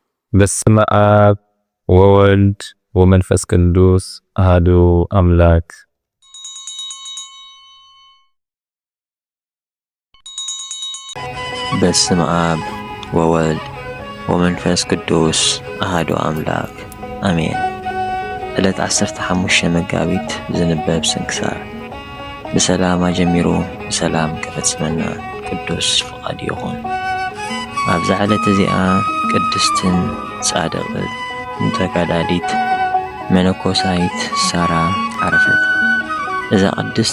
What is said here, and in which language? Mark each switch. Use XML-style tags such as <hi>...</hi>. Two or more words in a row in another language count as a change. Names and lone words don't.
<gez>በስመ አብ ወወልድ ወመንፈስ ቅዱስ አሐዱ አምላክ። በስመ አብ ወወልድ ወመንፈስ ቅዱስ አሐዱ አምላክ</gez> <ti>አሜን። ዕለት 15 መጋቢት ዝንበብ ስንክሳር። ብሰላም ጀሚሩ ብሰላም ክፈጽመና ቅዱስ ፍቃድ ይኹን። ኣብዛ ዕለት እዚኣ ቅድስትን ጻድቕን ተጋዳሊት መነኮሳይት ሳራ ዓረፈት። እዛ ቅድስት</ti>